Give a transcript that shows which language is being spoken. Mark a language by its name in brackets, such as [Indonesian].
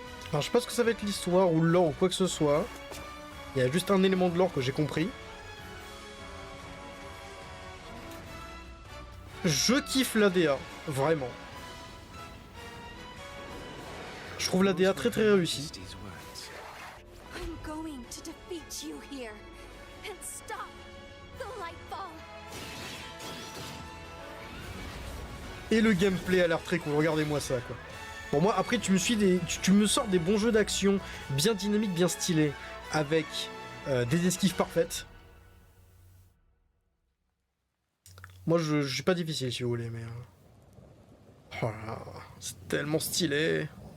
[French] Alors, je sais pas ce que ça va être l'histoire ou le lore ou quoi que ce soit. Il y a juste un élément de lore que j'ai compris. Je kiffe l'ADA, vraiment. Je trouve l'ADA très très réussie. [English] I'm going to defeat you here and stop the Lightfall. [French] Et le gameplay a l'air très cool, regardez-moi ça quoi. Pour moi, après tu me sors des bons jeux d'action, bien dynamiques, bien stylés, avec des esquives parfaites. Moi je suis pas difficile si vous voulez, mais... Oh là là, c'est tellement stylé.